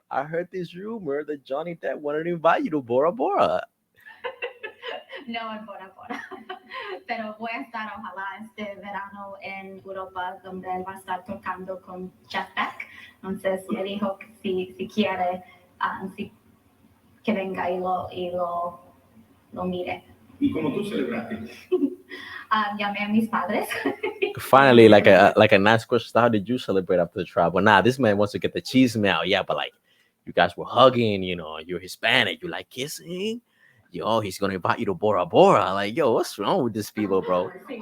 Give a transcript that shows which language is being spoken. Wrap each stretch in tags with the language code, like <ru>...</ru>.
<en>I heard this rumor that Johnny Depp wanted to invite you to Bora Bora.</en> <es>No, en Bora Bora. Pero voy a estar, ojalá, este verano en Europa, donde él va a estar tocando con Jeff Beck. Entonces me dijo que si quiere, que venga y lo mire. ¿Y cómo tú celebraste? Llamé a mis padres.</es> <en>Finally, like a nice question. How did you celebrate after the trial? But this man wants to get the cheese mail. Yeah, but like, you guys were hugging. You're Hispanic. You like He's gonna invite you to Bora Bora. Like, what's wrong with these people, bro?</en>